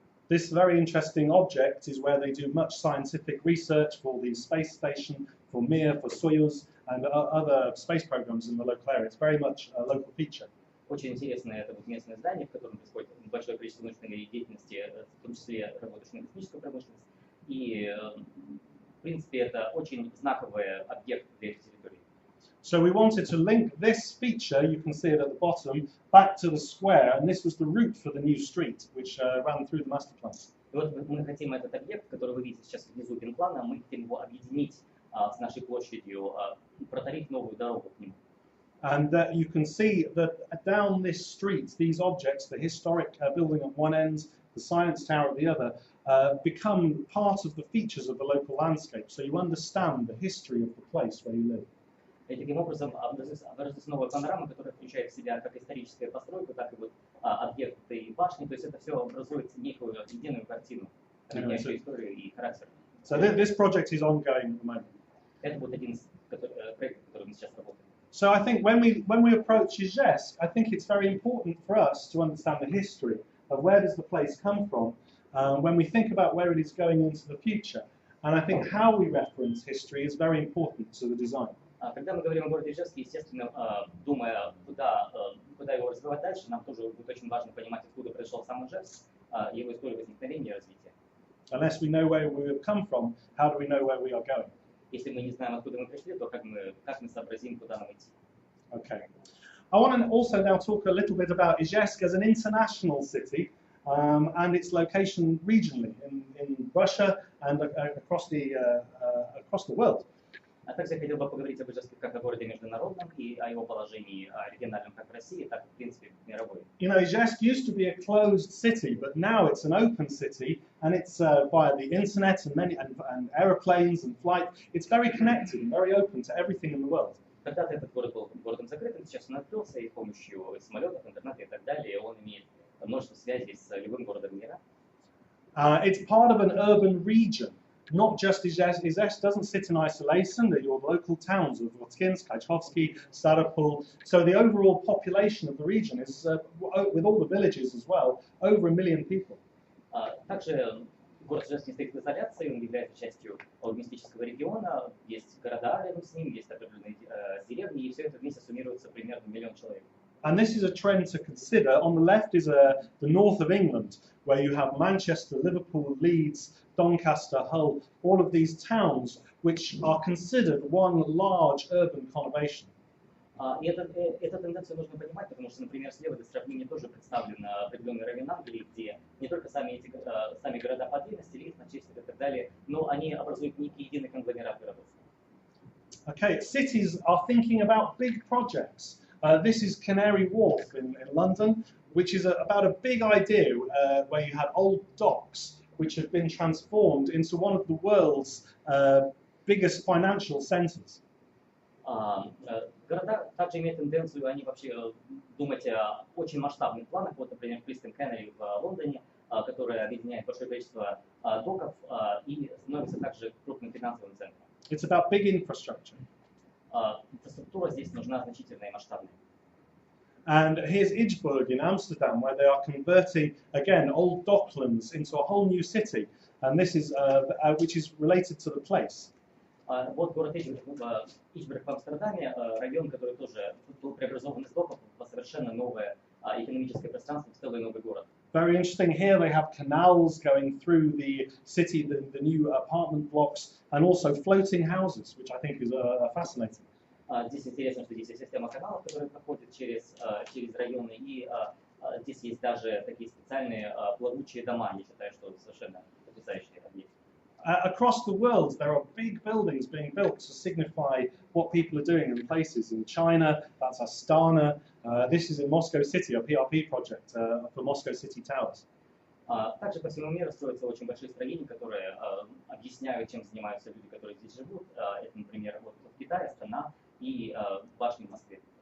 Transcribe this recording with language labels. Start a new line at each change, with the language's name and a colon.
English: This very interesting object is where they do much scientific research for the space station, for Mir, for Soyuz, and other space programs in the local area. It's very much a local feature.
Russian: Очень интересное это вот местное здание, в котором происходит большое количество научной деятельности, в том числе работающей на космическую промышленность. И, в принципе, это очень знаковый объект для этой территории.
English: So we wanted to link this feature, you can see it at the bottom, back to the square, and this was the route for the new street, which ran through the master plan.
Russian: И вот мы хотим этот объект, который вы видите сейчас внизу генплана, мы хотим его объединить с нашей площадью, протарить новую дорогу к нему.
English: And you can see that down this street, these objects, the historic building at one end, the science tower at the other, become part of the features of the local landscape. So you understand the history of the place where you live.
Russian: И таким образом образуется новая панорама, которая включает в себя как историческую постройку, так и вот объекты и башни. То есть это все образует некую единую картину, объединяющую историю и характер.
English: So this project is ongoing at the moment.
Russian: Это вот один из проектов, который мы сейчас работаем.
English: So I think when we approach Ижевск, I think it's very important for us to understand the history of where does the place come from when we think about where it is going into the future. And I think how we reference history is very important to the design.
Russian: Когда мы говорим о городе Ижевске, естественно, думая, куда его развивать дальше, нам тоже будет очень важно понимать, откуда пришел сам Ижевск, его историю возникновения и развития.
English: Unless we know where we have come from, how do we know where we are going?
Russian: Если мы не знаем, откуда мы пришли, то как мы сообразим, куда нам идти?
English: Okay. I want to also now talk a little bit about Ижевск as an international city and its location regionally in Russia and across the world.
Russian: А также я хотел бы поговорить об Ижевске как о городе международном и о его положении региональном как в России, так и в принципе мировой.
English: You know, Ижевsk used to be a closed city, but now it's an open city, and it's via the internet and aeroplanes and flight. It's very connected and very open to everything in the world.
Russian: Когда-то этот город был городом закрытым, сейчас он открылся, и с помощью самолетов, интернета и так далее он имеет множество связей с любым городом мира.
English: It's part of an urban region. Not just Ижевsk. Ижевsk doesn't sit in isolation. They're your local towns of Votkinsk, Kajkovsky, Staropol. So the overall population of the region is, with all the villages as well, over 1 million people.
Russian: Также город Ижевск не стоит в изоляции, он является частью урбанистического региона. Есть города рядом с ним, есть определенные деревни, и все это вместе суммируется примерно 1 миллион человек.
English: And this is a trend to consider. On the left is the north of England, where you have Manchester, Liverpool, Leeds, Doncaster, Hull, all of these towns which are considered one large urban conurbation.
Russian: И эту тенденцию нужно понимать, потому что, например, слева для сравнения тоже представлен определенный район Англии, где не только сами города по длинности, Лидс, Манчестер и так далее, но они образуют некий единый конгломерат городов.
English: Okay, cities are thinking about big projects. This is Canary Wharf in London, which is about a big idea where you had old docks which have been transformed into one of the world's biggest financial centers.
Russian: Города также имеют тенденцию, они вообще думать о очень масштабных планах, вот, например, Пристань Кеннери в Лондоне, которая объединяет большое количество доков и становится также крупным финансовым центром.
English: It's about big infrastructure.
Russian: Инфраструктура здесь нужна значительная и масштабная.
English: And here's Ijsburg in Amsterdam, where they are converting, again, old docklands into a whole new city. And this is, which is related to the place.
Russian: Вот город Ижбург в Амстердаме, район, который тоже был преобразован из доков в совершенно новое экономическое пространство, в целый новый город.
English: Very interesting. Here they have canals going through the city, the new apartment blocks, and also floating houses, which I think is fascinating.
Russian: Здесь интересно, что здесь есть система каналов, которые проходят через районы, и здесь есть даже такие специальные плавучие дома. Я считаю, что совершенно потрясающий объект.
English: Across the world, there are big buildings being built to signify what people are doing in places. In China, that's Astana. This is in Moscow City, a PRP project for Moscow City Towers.
Russian: Также по всему миру строятся очень большие строения, которые объясняют, чем занимаются люди, которые здесь живут. Это, например, вот в Китае, Астана и башни в Москве.